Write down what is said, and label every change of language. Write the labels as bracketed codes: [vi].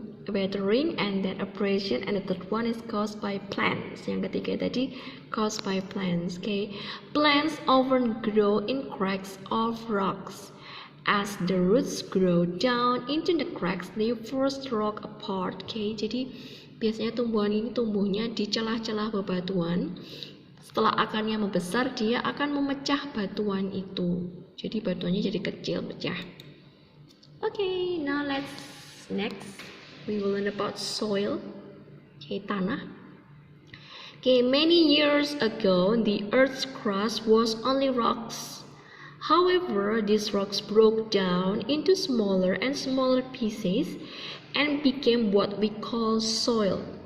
[en] Weathering and then abrasion, and the third one is caused by plants. [id] Yang ketiga tadi [en] caused by plants. Okay, plants often grow in cracks of rocks. As the roots grow down into the cracks, they force rock apart. [id] Oke, jadi biasanya tumbuhan ini tumbuhnya di celah-celah bebatuan. Setelah akarnya membesar, dia akan memecah batuan itu. Jadi batuannya jadi kecil, pecah. [en] Okay, now next we will learn about soil. Okay, tanah. Okay, many years ago, the Earth's crust was only rocks. However, these rocks broke down into smaller and smaller pieces and became what we call soil.